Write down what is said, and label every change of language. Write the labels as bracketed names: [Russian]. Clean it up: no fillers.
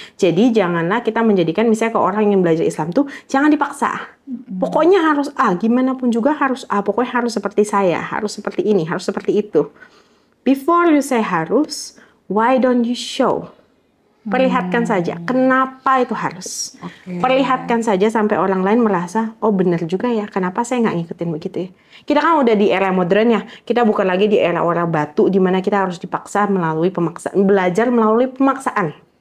[Indonesian] Jadi janganlah kita menjadikan misalnya ke orang yang belajar Islam tuh jangan dipaksa. Pokoknya harus A, gimana pun juga harus A. Pokoknya harus seperti saya, harus seperti ini, harus seperti itu. [English] Before you say harus, why don't you show? [Indonesian] Perlihatkan saja kenapa itu harus. Perlihatkan saja sampai orang lain merasa, oh benar juga ya, kenapa saya nggak ngikutin begitu ya. Kita kan udah di era modern ya, kita bukan lagi di era orang batu di mana kita harus dipaksa melalui pemaksaan, belajar melalui pemaksaan.